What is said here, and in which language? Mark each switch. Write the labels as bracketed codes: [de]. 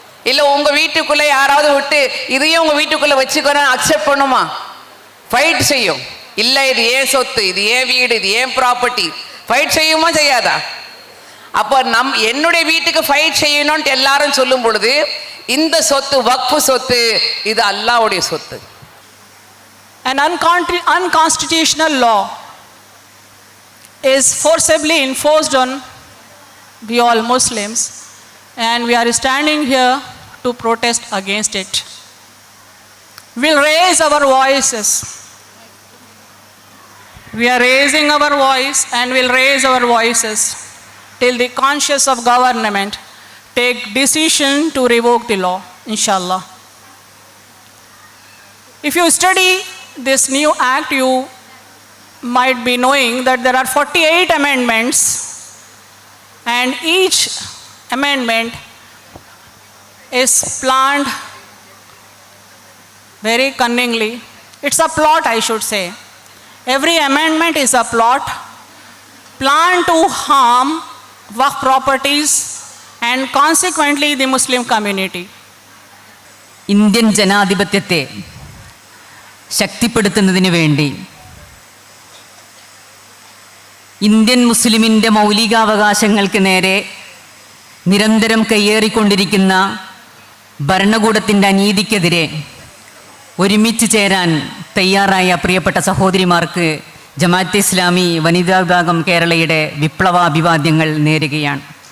[ta] இல்லை உங்க வீட்டுக்குள்ள யாராவது விட்டு இதையும் உங்க வீட்டுக்குள்ள வச்சுக்கணும் அக்செப்ட் பண்ணுமா? ஃபைட் செய்யும். இல்லை இது ஏன் சொத்து, இது ஏன் வீடு, இது ஏன் ப்ராப்பர்ட்டி, ஃபைட் செய்யுமா செய்யாதா? அப்போ என்னுடைய வீட்டுக்கு ஃபைட் செய்யணும்னு எல்லாரும் சொல்லும் பொழுது இந்த சொத்து வக்ஃபு சொத்து, இது அல்லாஹ்வுடைய சொத்து. [en] An unconstitutional law is forcibly enforced on we all Muslims, and we are standing here to protest against it. We'll raise our voices We are raising our voice and will raise our voices till the conscience of government take decision to revoke the law, inshallah. If you study this new act, you might be knowing that there are 48 amendments, and each amendment is planned very cunningly. It's a plot, I should say. Every amendment is a plot planned to harm Waqf properties and consequently the Muslim community. [ml] Indian ജനാധിപത്യത്തെ ശക്തിപ്പെടുത്തുന്നതിന് വേണ്ടി Indian മുസ്ലിമിൻ്റെ മൗലികാവകാശങ്ങൾക്ക് നേരെ നിരന്തരം കയ്യേറിക്കൊണ്ടിരിക്കുന്ന ഭരണകൂടത്തിൻ്റെ അനീതിക്കെതിരെ ഒരുമിച്ച് ചേരാൻ തയ്യാറായ പ്രിയപ്പെട്ട സഹോദരിമാർക്ക് ജമാഅത്തെ ഇസ്ലാമി വനിതാ വിഭാഗം കേരളയുടെ വിപ്ലവാഭിവാദ്യങ്ങൾ നേരുകയാണ്.